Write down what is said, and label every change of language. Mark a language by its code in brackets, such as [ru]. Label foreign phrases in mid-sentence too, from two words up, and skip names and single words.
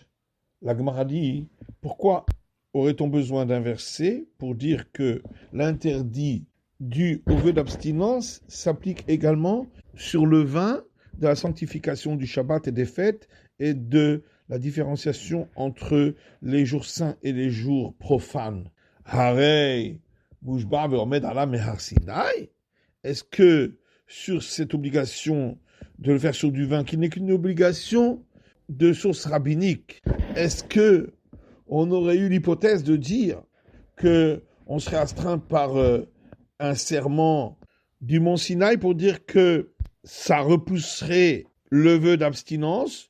[fr] La Gemara dit, pourquoi aurait-on besoin d'un verset pour dire que l'interdit dû au vœu d'abstinence s'applique également sur le vin de la sanctification du Shabbat et des fêtes et de la différenciation entre les jours saints et les jours profanes. [he] הרי, מושבע ועומד עליו מהר סיני. [fr] Est-ce que sur cette obligation de le faire sur du vin, qui n'est qu'une obligation de source rabbinique, est-ce que on aurait eu l'hypothèse de dire que on serait astreint par un serment du mont Sinaï pour dire que ça repousserait le vœu d'abstinence?